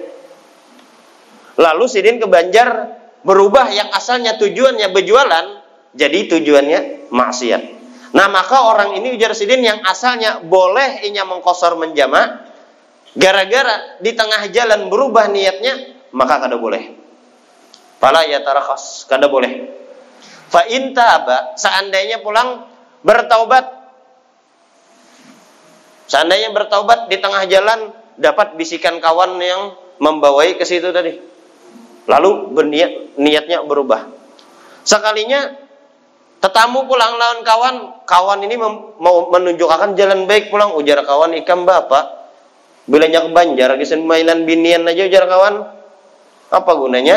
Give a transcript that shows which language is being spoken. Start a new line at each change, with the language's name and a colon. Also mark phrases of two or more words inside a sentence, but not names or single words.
Banjar: Lalu sidin ke Banjar berubah, yang asalnya tujuannya berjualan jadi tujuannya maksiat. Nah, maka orang ini ujar sidin yang asalnya boleh inya mengqasar menjamak, gara-gara di tengah jalan berubah niatnya, maka kada boleh.
Arabic: فلا يترخص,
Banjar: kada boleh.
Arabic: فإن تاب,
Banjar: seandainya pulang bertaubat. Seandainya bertaubat di tengah jalan dapat bisikan kawan yang membawai ke situ tadi. Lalu niatnya berubah. Sekalinya tetamu pulang lawan kawan ini mau menunjukkan jalan baik pulang, ujar kawan, ikam bapak bilanya ke Banjar gisen mailan binian aja, ujar kawan, apa gunanya?